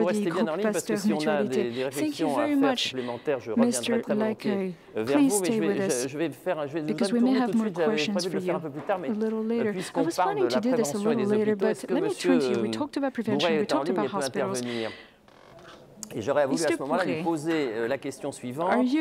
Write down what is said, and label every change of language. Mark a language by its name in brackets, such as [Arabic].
[French] Vous restez bien en ligne parce que si on a des réflexions à faire supplémentaires, je reviendrai très volontiers vers vous. Mais je vais [English] because we may have more questions for you a little later. I was planning to do this a little later, but let me turn to you. We talked about prevention, we talked about hospitals. [French] Et j'aurais voulu à ce moment-là lui poser la question suivante.